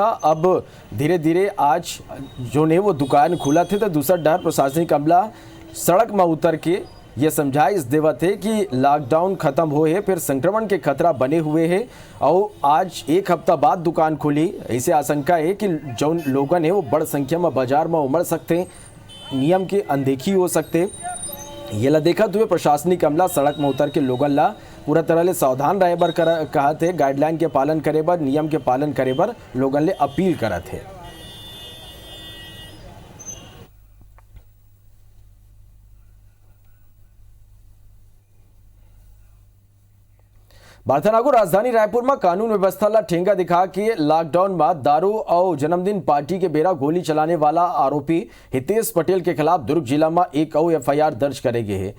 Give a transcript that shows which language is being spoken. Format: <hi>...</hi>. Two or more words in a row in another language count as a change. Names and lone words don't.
<hne>अब धीरे धीरे आज जो ने वो दुकान खुला थे तो दूसरा डर प्रशासनिक अमला सड़क में उतर के ये समझाइश देवा थे कि लॉकडाउन खत्म हो है, फिर संक्रमण के खतरा बने हुए हैं और आज एक हफ्ता बाद दुकान खुली। ऐसे आशंका है कि जो लोगन है वो बड़ संख्या में बाजार में उमड़ सकते, नियम की अनदेखी हो सकते। ये ला देखत हुए प्रशासनिक अमला सड़क में उतर के लोगन ला पूरा तरह ले सावधान रहे बर कहा थे, गाइडलाइन के पालन करे बर, नियम के पालन करे बर लोगन ले अपील करत है। बार्थनागु राजधानी रायपुर में कानून व्यवस्था ला ठेंगा दिखा के लॉकडाउन में दारू और जन्मदिन पार्टी के बेरा गोली चलाने वाला आरोपी हितेश पटेल के खिलाफ दुर्ग जिला में एक और एफआईआर दर्ज करे गए है।</hne>